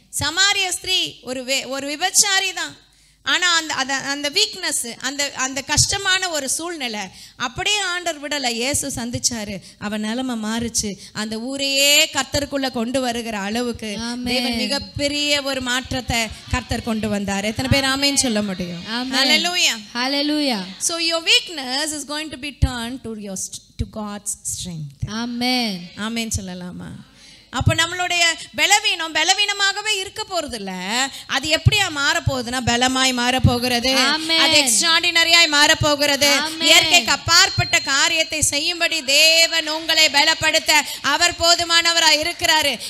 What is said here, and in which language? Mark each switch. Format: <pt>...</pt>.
<ta>சமாரிய ஸ்திரீ ஒரு விபச்சாரி தான். ஆனால் அந்த வீக்னஸ், அந்த கஷ்டமான ஒரு சூழ்நிலை அப்படியே ஆண்டவர் விடலை, இயேசு சந்திச்சாரு. அவன் நிலைமை மாறுச்சு. அந்த ஊரையே கர்த்தருக்குள்ள கொண்டு வருகிற அளவுக்கு தேவன் மிகப்பெரிய ஒரு மாற்றத்தை கர்த்தர் கொண்டு வந்தார். எத்தனை பேர் ஆமென் சொல்ல முடியும்? ஹல்லேலூயா. ஹல்லேலூயா.</ta> <en>So your weakness is going to be turned to God's strength.</en> <ta>ஆமென். ஆமென் சொல்லலாமா? அப்போ நம்மளுடைய பலவீனமாகவே இருக்க போறது இல்ல, அது எப்படியா மாறப்போகுதுன்னா பலமாய் மாறப்போகிறது, அது எக்ஸ்ட்ராடினரியாய் மாறப்போகிறது. இயற்கைக்கு அப்பாற்பட்ட காரியத்தை செய்யும்படி தேவன் உங்களை பலப்படுத்த அவர் போதுமானவராய் இருக்கிறாரு.</ta>